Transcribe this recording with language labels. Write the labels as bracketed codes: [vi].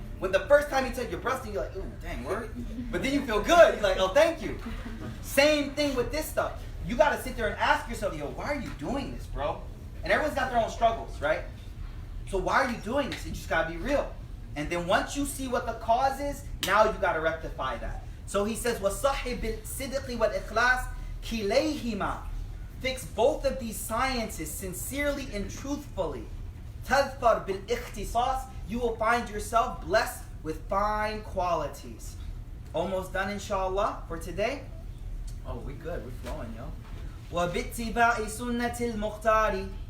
[en] When the first time he tells you you're busting, you're like, ooh, dang, word. But then you feel good. You're like, oh, thank you. Same thing with this stuff. You got to sit there and ask yourself, yo, why are you doing this, bro? And everyone's got their own struggles, right? So why are you doing this? You just got to be real. And then once you see what the cause is, now you got to rectify that. So he says, [ar] وَصَحِّ بِالْصِدْقِ وَالْإِخْلَاصِ كِلَيْهِمَا. [en] Fix both of these sciences sincerely and truthfully. [ar] تَذْفَرْ بِالْإِخْتِصَاصِ. [en] You will find yourself blessed with fine qualities. Almost done, inshallah, for today. Oh, we good. We're flowing, yo. [ar] وَبِاتِّبَاعِ سُنَّةِ الْمُخْتَارِ.